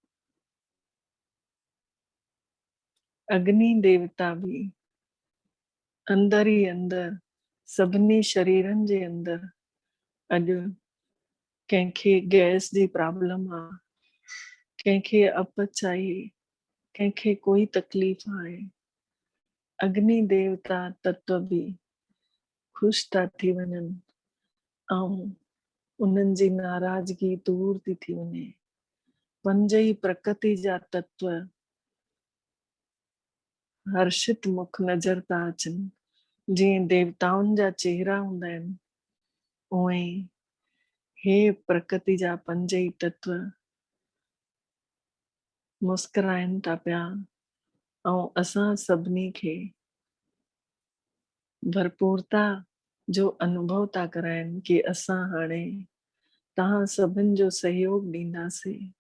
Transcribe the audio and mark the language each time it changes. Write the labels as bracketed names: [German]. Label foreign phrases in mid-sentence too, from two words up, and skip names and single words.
[Sindhi] अग्नि देवता बि अंदर ई अंदर सभिनी शरीरनि जे अंदर अॼु कंहिंखे गैस जी प्रॉब्लम आहे, कंहिंखे अपच आहे, कंहिंखे कोई तकलीफ़ आहे, अग्नि देवता तत्व बि ख़ुशि था थी वञनि ऐं उन्हनि जी नाराज़गी दूर थी थी वञे। पंज ई प्रकृति जा तत्व हर्षित मुख नज़र था अचनि। जीअं देवताउनि जा चेहरा हूंदा आहिनि, उएं ई हे प्रकृति जा पंज ई तत्व मुस्कुराइनि था पिया ऐं असां सभिनी खे भरपूरता जो अनुभव था कराइनि कि असां हाणे तव्हां सभिनि जो सहयोग ॾींदासीं।